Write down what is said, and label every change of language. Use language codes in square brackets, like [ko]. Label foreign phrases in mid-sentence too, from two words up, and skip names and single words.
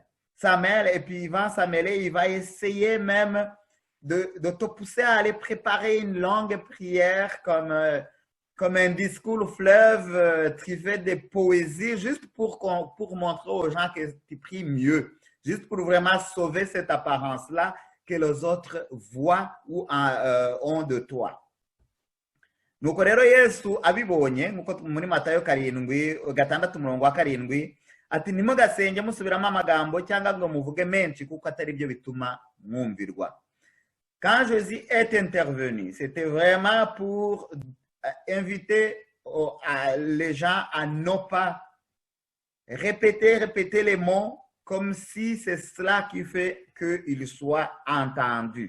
[fr] S'amène et puis il va s'amêler, il va essayer même de te pousser à aller préparer une longue prière comme un discours fleuve truffé de poésie, juste pour montrer aux gens que tu pries mieux, juste pour vraiment sauver cette apparence-là que les autres voient ou ont de toi. [rw] Nuko rero Yesu abibonye nkuko muri Matayo 7:6 ati ntimugasenge musubiramo amagambo cyangwa ngo muvuge menshi kuko atari byo bituma mwumvirwa. [fr] Quand Jésus est intervenu, c'était vraiment pour inviter les gens à ne pas répéter les mots comme si c'est cela qui fait qu'ils soient entendus.